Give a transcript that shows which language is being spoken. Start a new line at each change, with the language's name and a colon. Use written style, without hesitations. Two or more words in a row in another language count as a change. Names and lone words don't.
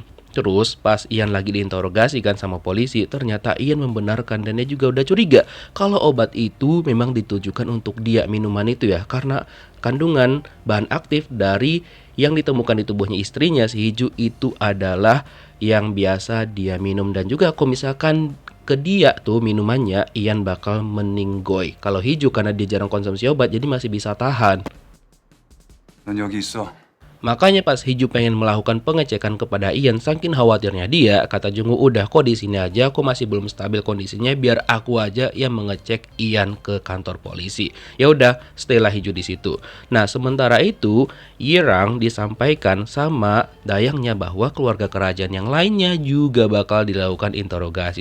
Indonesian: Terus pas Ian lagi diinterogasi kan sama polisi, ternyata Ian membenarkan dan dia juga udah curiga kalau obat itu memang ditujukan untuk dia, minuman itu ya, karena kandungan bahan aktif dari yang ditemukan di tubuhnya istrinya si Hiju itu adalah yang biasa dia minum. Dan juga kalau misalkan ke dia tuh minumannya, Ian bakal meninggoy. Kalau Hiju karena dia jarang konsumsi obat jadi masih bisa tahan.
Korean: 넌 여기 있어.
Indonesian: Makanya pas Hiju pengen melakukan pengecekan kepada Ian, saking khawatirnya dia, kata Jungwoo, udah kok di sini aja, kok masih belum stabil kondisinya, biar aku aja yang mengecek Ian ke kantor polisi. Ya udah, staylah Hiju di situ. Nah, sementara itu, Yirang disampaikan sama dayangnya bahwa keluarga kerajaan yang lainnya juga bakal dilakukan interogasi.